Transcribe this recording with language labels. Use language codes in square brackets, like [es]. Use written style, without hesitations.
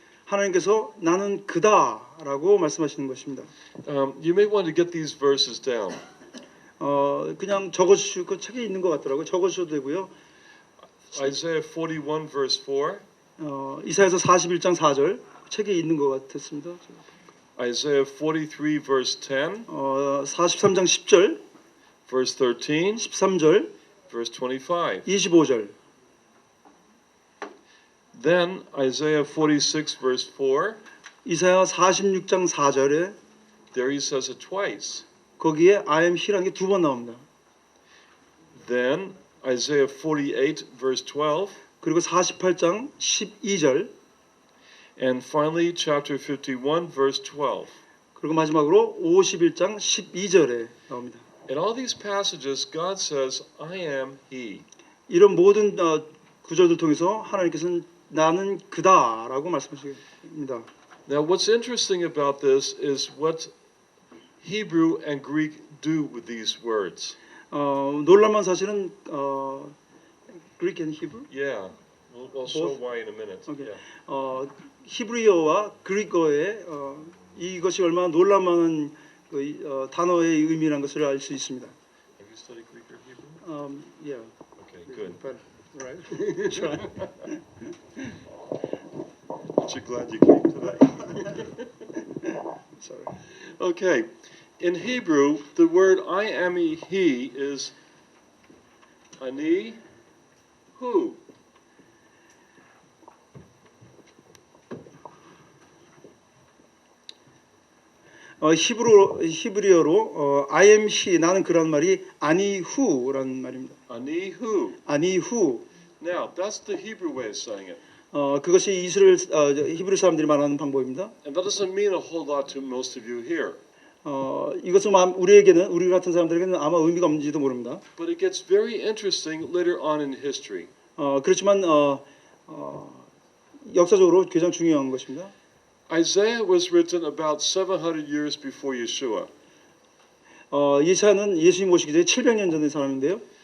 [ko] 하나님께서 나는 그다라고 말씀하시는 것입니다. [en] You may want to get these verses down. [ko] 그냥 적어주시고 그 책에 있는 것 같더라고요. 적어주셔도 되고요. [en] Isaiah 41 verse 4. [ko] 이사야서 41장 4절 책에 있는 것 같았습니다. [en] Isaiah 43 verse 10. [ko] 43장 10절, [en] Verse 13. [ko] 13절, [en] Verse 25. [ko] 25절. [en] Then Isaiah 46 verse 4. [ko] 이사야 46장 4절에 [en] There he says it twice. [ko] 거기에 [en] I am he [ko] 라는 게 2번 나옵니다. [en] Then Isaiah 48 verse 12. [ko] 그리고 48장 12절, [en] And finally chapter 51 verse 12. [ko] 그리고 마지막으로 51장 12절에 나옵니다. [en] In all these passages God says, "I am He." [ko] 이런 모든 구절들 통해서 하나님께서는 나는 그다라고 말씀하십니다. [en] Now what's interesting about this is what Hebrew and Greek do with these words. [ko] 놀랄만 사실은 [en] Greek and Hebrew, Yeah. I'll show Both? why in a minute. Okay. Yeah. [ko] 히브리어와 그리스어의 이것이 얼마나 놀랄만한 단어의 의미라는 것을 알 수 있습니다. [en] Have you studied Greek or Hebrew? Yeah. Okay, good. But, right. Try. Aren't you glad you came today? Sorry. Okay. In Hebrew, the word I am he is [he] ani hu. [ko] 히브리어로 [en] I am he [ko] 나는 그런 말이 아니 후라는 말입니다. [he] Ani hu. [ko] 아니 후. [en] Now, that's the Hebrew way of saying it. [ko] 그것이 이스라엘 히브리 사람들이 말하는 방법입니다. [en] And that doesn't mean a whole lot to most of you here. [ko] 이것은 우리 같은 사람들에게는 아마 의미가 없는지도 모릅니다. [en] But it gets very interesting later on in history. [ko] 그렇지만 역사적으로 굉장히 중요한 것입니다. [en] Isaiah was written about 700 years before Yeshua. [ko] 예사는 예수님 오시기 전에 700년 전의 사람인데요.